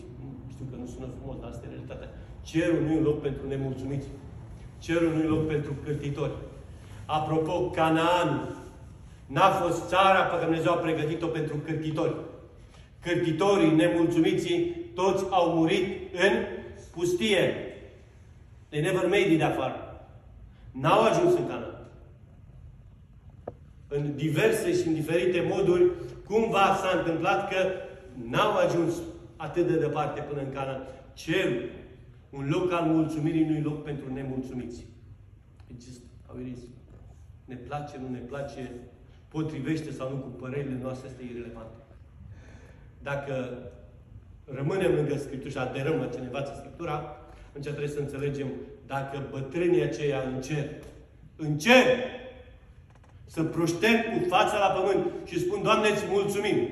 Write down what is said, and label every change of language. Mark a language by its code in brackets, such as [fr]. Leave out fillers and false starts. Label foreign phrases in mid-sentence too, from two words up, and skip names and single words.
[ro] Știu că nu sună frumos, dar asta e realitatea. Cerul nu e un loc pentru nemulțumiți. Cerul nu e un loc pentru cârtitori. Apropo, Canaan n-a fost țara pe care Dumnezeu a pregătit-o pentru cârtitori. Cârtitorii, nemulțumiții, toți au murit în pustie. [en] They never made it [ro] de afară. N-au ajuns în Canaan. În diverse și în diferite moduri, cumva s-a întâmplat că n-au ajuns atât de departe până în Canaan. Cerul, un loc al mulțumirii, nu e loc pentru nemulțumiți. [en] It's just how it is. [ro] Ne place, nu ne place, potrivește sau nu cu părerile noastre, este irelevant. Dacă rămânem lângă Scriptură și aderăm la ce ne învață Scriptura, atunci trebuie să înțelegem dacă bătrânii aceia în cer, să proșterg cu fața la pământ și spun, Doamne, îți mulțumim.